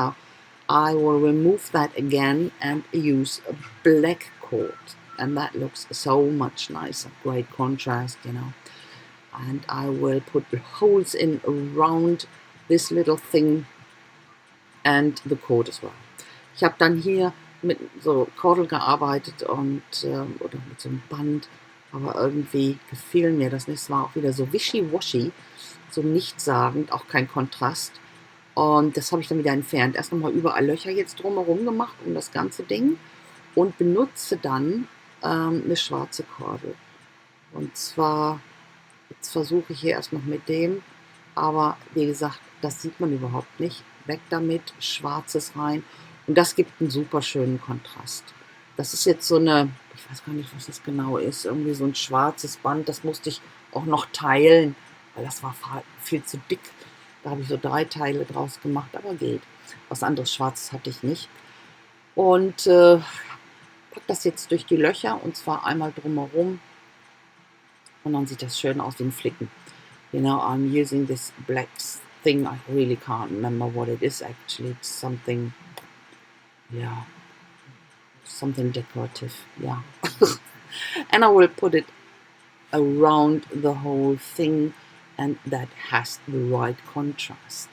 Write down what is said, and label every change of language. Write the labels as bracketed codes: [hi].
[en] So I will remove that again and use a black cord, and that looks so much nicer, great contrast, and I will put holes in around this little thing and the cord as well. [de] Ich habe dann hier mit so Kordel gearbeitet oder mit so einem Band, aber irgendwie gefiel mir das nicht. Es war auch wieder so wischiwaschi, so nichtssagend, auch kein Kontrast. Und das habe ich dann wieder entfernt. Erst nochmal überall Löcher jetzt drumherum gemacht um das ganze Ding und benutze dann eine schwarze Kordel. Und zwar, jetzt versuche ich hier erst noch mit dem, aber wie gesagt, das sieht man überhaupt nicht. Weg damit, schwarzes rein. Und das gibt einen super schönen Kontrast. Das ist jetzt so eine, ich weiß gar nicht, was das genau ist, irgendwie so ein schwarzes Band, das musste ich auch noch teilen, weil das war viel zu dick. Da habe ich so 3 Teile draus gemacht, aber geht. Was anderes Schwarzes hatte ich nicht. Und pack das jetzt durch die Löcher, und zwar einmal drumherum. Und dann sieht das schön aus wie ein Flicken. [en] I'm using this black thing. I really can't remember what it is actually. It's something, yeah, something decorative, yeah. And I will put it around the whole thing, and that has the right contrast.